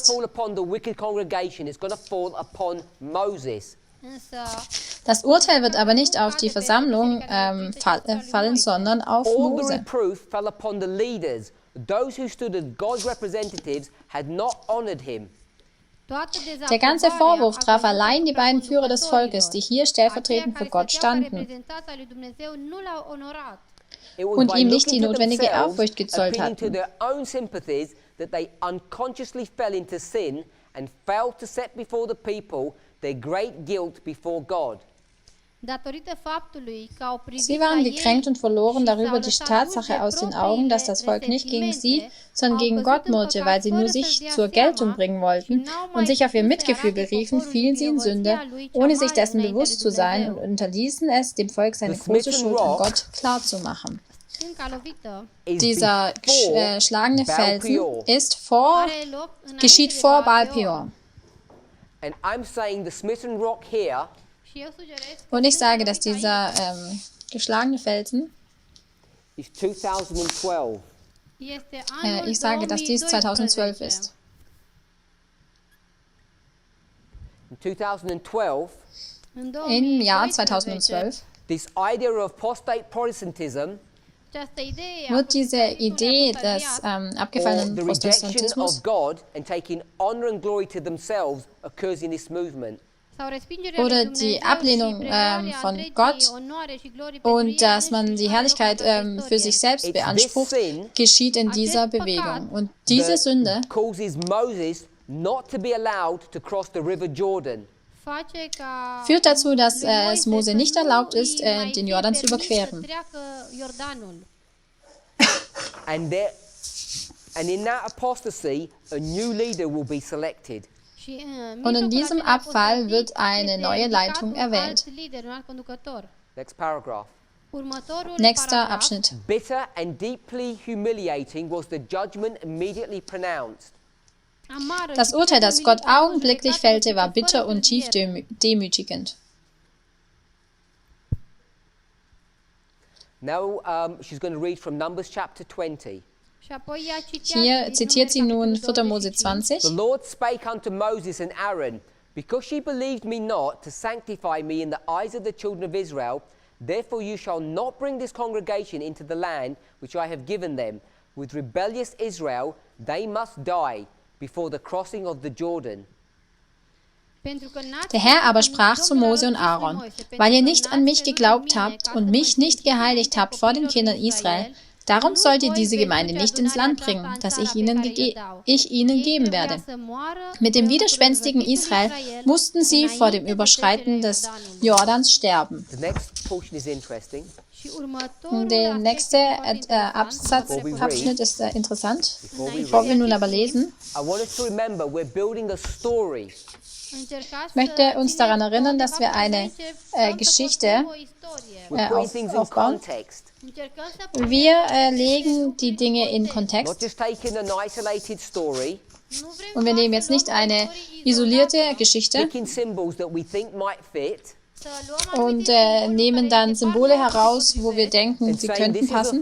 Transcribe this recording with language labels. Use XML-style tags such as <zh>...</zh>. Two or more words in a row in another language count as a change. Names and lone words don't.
<en>fall upon the wicked congregation. It's going to fall upon Moses.</en> <ro>însă</ro> <de>Das Urteil wird aber nicht auf die Versammlung fallen, sondern auf</de> <en>All the</en> <de>Mose.</de> <en>reproof fell upon the leaders. Those who stood as God's representatives had not honored him.</en> <ro>toată</ro> <de>Der ganze Vorwurf</de> <ro>dezaprobarea</ro> <de>traf</de> <ro>a</ro> <de>allein die beiden</de> <ro>conducătorilor.</ro> <de>Führer des Volkes, die hier stellvertretend für</de> <ro>Aceia</ro> <de>Gott</de> <ro>care stăteau ca</ro> <de>standen</de> <ro>reprezentanți ai lui Dumnezeu nu l-au onorat.</ro> <en>It was</en> <de>und</de> <en>by</en> <de>ihm nicht</de> <en>looking</en> <de>die</de> <en>to</en> <de>notwendige</de> <en>themselves,</en> <de>Ehrfurcht gezollt</de> <en>appealing to</en> <de>hatten.</de> <en>their own sympathies, that they unconsciously fell into sin and failed to set before the people their great guilt before God.</en> <ro>Datorită faptului că au privit</ro> <de>Sie</de> <ro>la</ro> <de>waren</de> <ro>ei</ro> <de>gekränkt und verloren</de> <ro>și</ro> <de>darüber,</de> <ro>s-au</ro> <de>die</de> <ro>lăsat</ro> <de>Tatsache</de> <ro>duși de</ro> <de>aus den Augen, dass das Volk nicht gegen sie, sondern gegen Gott murrte, weil sie nur sich zur Geltung bringen wollten und sich auf ihr Mitgefühl beriefen, fielen sie in Sünde, ohne sich dessen bewusst zu sein, und unterließen es, dem Volk seine große Schuld an Gott klarzumachen.</de> <ro>stânca lovită</ro> <de>Dieser schlagende Baal Felsen Peor.</de> <ro>are loc înainte</ro> <de>geschieht</de> <ro>de</ro> <de>vor Baal Peor. Peor.</de> <en>And I'm saying the smitten rock here</en> <ro>Și eu sugerez că</ro> <de>Und ich</de> <ro>stânca</ro> <de>sage, dass</de> <ro>lovită aici</ro> <de>dieser geschlagene Felsen,</de> <en>is 2012.</en> <ro>este anul</ro> <de>ich sage, dass dies 2012 ist.</de> <en>In 2012,</en> <de>Im Jahr 2012</de> <en>this idea of apostate Protestantism</en> <ro>această idee a</ro> <de>wird diese Idee</de> <ro>apostoliei</ro> <de>des</de> <en>or</en> <de>abgefallenen</de> <en>the rejection</en> <de>Protestantismus</de> <en>of God and taking honor and glory to themselves occurs in this movement.</en> <ro>sau respingerea</ro> <de>oder</de> <ro>lui</ro> <de>die</de> <ro>Dumnezeu și</ro> <de>Ablehnung</de> <ro>preluarea</ro> <de>von</de> <ro>întregii</ro> <de>Gott</de> <ro>onoare și glorii pentru</ro> <de>und dass</de> <ro>ele</ro> <de>man</de> <ro>și</ro> <de>die</de> <ro>are</ro> <de>Herrlichkeit</de> <ro>loc în toată</ro> <de>für sich</de> <ro>istoria.</ro> <de>selbst beansprucht,</de> <en>sin</en> <de>geschieht in dieser</de> <ro>Acest</ro> <de>Bewegung.</de> <ro>păcat</ro> <de>Und diese</de> <en>that</en> <de>Sünde</de> <en>causes Moses not to be allowed to cross the river Jordan.</en> <ro>Face ca</ro> <de>führt dazu, dass</de> <ro>lui</ro> <de>es</de> <ro>Moise</ro> <de>Mose</de> <ro>să</ro> <de>nicht</de> <ro>nu</ro> <de>erlaubt ist,</de> <ro>îi mai</ro> <de>den</de> <ro>fie</ro> <de>Jordan zu</de> <ro>permis să</ro> <de>überqueren.</de> <ro>treacă Iordanul.</ro> <en>And in that apostasy, a new leader will be selected.</en> <ro>Și</ro> <de>Und in</de> <ro>mijlocul</ro> <de>diesem</de> <ro>acelei</ro> <de>Abfall</de> <ro>apostasii</ro> <de>wird eine</de> <ro>este</ro> <de>neue</de> <ro>ridicat</ro> <de>Leitung</de> <ro>un</ro> <de>erwählt.</de> <ro>alt lider, un alt conducător.</ro> <en>Next paragraph.</en> <ro>Următorul</ro> <de>Nächster</de> <ro>paragraf,</ro> <de>Abschnitt.</de> <en>Bitter and deeply humiliating was the judgment immediately pronounced.</en> <ro>amară</ro> <de>Das</de> <ro>și</ro> <de>Urteil, das Gott</de> <ro>umilitor,</ro> <de>augenblicklich</de> <ro>judecată</ro> <de>fällte, war</de> <ro>fără</ro> <de>bitter und tief</de> <ro>întârziere.</ro> <de>demütigend.</de> <en>Now she's going to read from Numbers chapter 20.</en> <ro>Și apoi ea citea</ro> <de>Hier</de> <ro>din</ro> <de>zitiert sie</de> <ro>Numeri,</ro> <de>nun</de> <ro>capitolul</ro> <de>4. Mose</de> <ro>25.</ro> <de>20.</de> <en>The Lord spake unto Moses and Aaron, because she believed me not to sanctify me in the eyes of the children of Israel, therefore you shall not bring this congregation into the land which I have given them. With rebellious Israel, they must die before the crossing of the Jordan.</en> <de>Der Herr aber sprach zu Mose und Aaron, weil ihr nicht an mich geglaubt habt und mich nicht geheiligt habt vor den Kindern Israel, darum sollt ihr diese Gemeinde nicht ins Land bringen, das ich ihnen geben werde. Mit dem widerspenstigen Israel mussten sie vor dem Überschreiten des Jordans sterben.</de> <en>The next portion is interesting.</en> <de>Der nächste Abschnitt ist interessant. Bevor wir nun aber lesen,</de> <en>I want us to remember we're building a story.</en> <de>Ich möchte uns daran erinnern, dass wir eine Geschichte aufbauen. Wir legen die Dinge in Kontext. Und wir nehmen jetzt nicht eine isolierte Geschichte und nehmen dann Symbole heraus, wo wir denken, sie könnten passen.</de>